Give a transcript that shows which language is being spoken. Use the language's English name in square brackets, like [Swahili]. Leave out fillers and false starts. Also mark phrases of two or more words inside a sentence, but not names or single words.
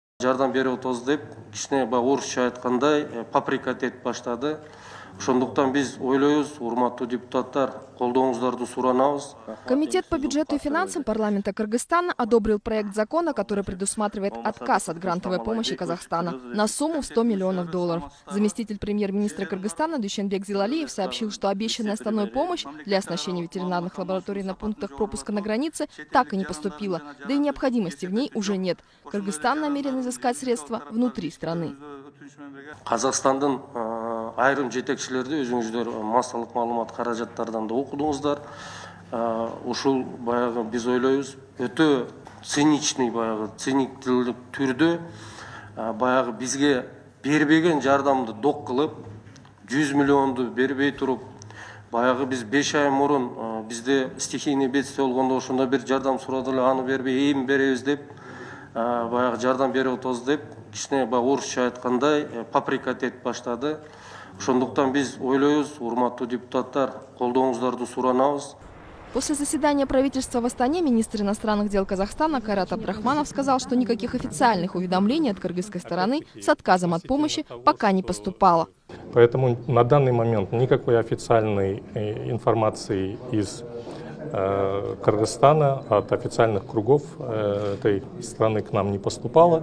[Kyrgyz] Жардам берип атабыз деп, кичине орусча айткандай паприка этип баштады. Ошондуктан биз ойлойбуз, урматтуу депутаттар, колдооңуздарды суранабыз. [Russian] Комитет по бюджету и финансам парламента Кыргызстана одобрил проект закона, который предусматривает отказ от грантовой помощи Казахстана на сумму в $100 миллионов. Заместитель премьер-министра Кыргызстана Дүйшенбек Зилалиев сообщил, что обещанная основной помощь для оснащения ветеринарных лабораторий на пунктах пропуска на границе так и не поступила, да и необходимости в ней уже нет. Кыргызстан намерен изыскать средства внутри страны. [Kyrgyz] Казахстандын айрым жетекчилерди өзүңүздөр массалык маалымат каражаттардан да окудуңуздар. Ушул баягы биз ойлойбуз, өтө циничный циниктүү түрдө баягы бизге бербеген жардамды док кылып, 100 миллионду бербей туруп, баягы биз 5 ай мурун бизде [Russian] стихийный бедствие [Kyrgyz] болгондо ошондо бир жардам сурады эле, аны бербей эми беребиз деп, баягы жардам берип атабыз деп, кичине орусча айткандай паприка этип баштады. Ошондуктан биз ойлойбуз, урматтуу депутаттар, колдооңуздарды суранабыз. [Russian] После заседания правительства в Астане министр иностранных дел Казахстана Кайрат Абдрахманов сказал, что никаких официальных уведомлений от кыргызской стороны с отказом от помощи пока не поступало. Поэтому на данный момент никакой официальной информации из Кыргызстана от официальных кругов этой страны к нам не поступало.